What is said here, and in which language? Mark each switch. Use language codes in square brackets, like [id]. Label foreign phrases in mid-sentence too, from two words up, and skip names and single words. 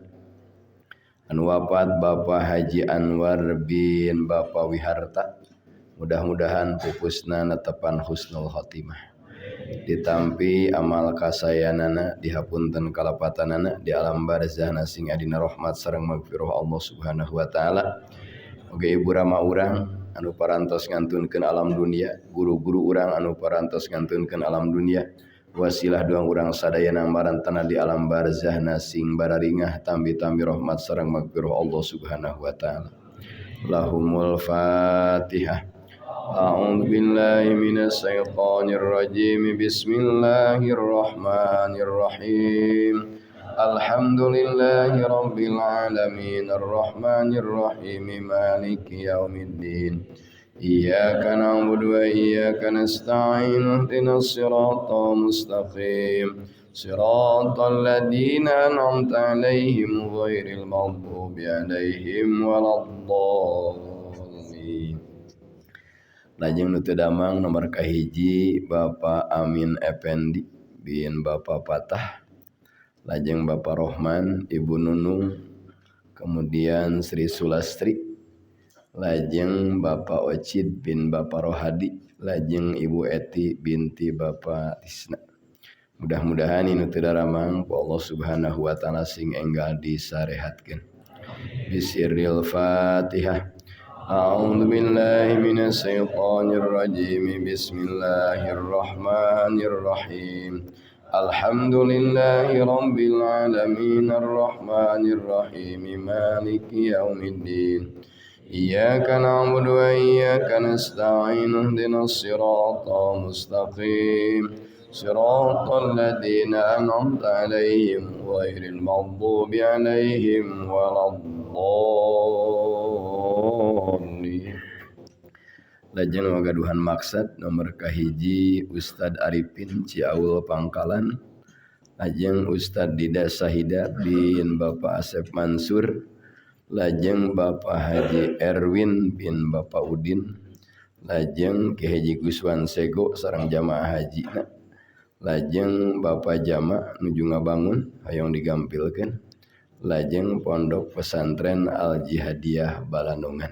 [su] Anu wafat Bapak Haji Anwar bin Bapak Wiharta, mudah-mudahan pupusna netepan [ar] حسن الخاتمة, [su] ditampi amal kasayanana, dihapunten kalapatanana di alam barzahna sing adina rahmat sareng magfirah [ar] الله سبحانه وتعالى. [su] Oge ibu rama urang anu parantos ngantunkeun alam dunia, guru-guru urang anu parantos ngantunkeun alam dunia, wasilah doang urang sadayana marantana di alam barzahna sing bararingah tambi-tambi rahmat sareng magfirah [ar] الله سبحانه وتعالى. لهم الفاتحة. أعوذ بالله من الشيطان الرجيم. بسم الله الرحمن الرحيم. الحمد لله رب العالمين الرحمن الرحيم مالك يوم الدين. إياك نعبد وإياك نستعين اهدنا الصراط المستقيم صراط الذين أنعمت عليهم غير المغضوب عليهم ولا الضالين. [su] Lajeng nu teu damang nomor kahiji Bapak Amin Effendi bin Bapak Patah, lajeng Bapak Rohman, Ibu Nunung, kemudian Sri Sulastri, lajeng Bapak Ocid bin Bapak Rohadi, lajeng Ibu Eti binti Bapak Tisna. Mudah-mudahan ini teu daramang ku [ar] الله سبحانه وتعالى [su] sing enggal disarehatkeun. [ar] بسر الفاتحة. أعوذ بالله من الشيطان الرجيم. بسم الله الرحمن الرحيم. الحمد لله رب العالمين الرحمن الرحيم مالك يوم الدين إياك نعبد وإياك نستعين اهدنا الصراط المستقيم صراط الذين أنعمت عليهم غير المغضوب عليهم ولا الضالين. [su] Lajeng wagaduhan maksad nomor kahiji Ustad Arifin Ciaul Pangkalan, lajeng Ustad Dida Sahida bin Bapak Asep Mansur, lajeng Bapak Haji Erwin bin Bapak Udin, lajeng Ki Haji Guswan Sego sareng jamaah haji, lajeng Bapak Jama nuju ngabangun hayang digampilkeun, lajeng Pondok Pesantren Al Jihadiyah Balandungan.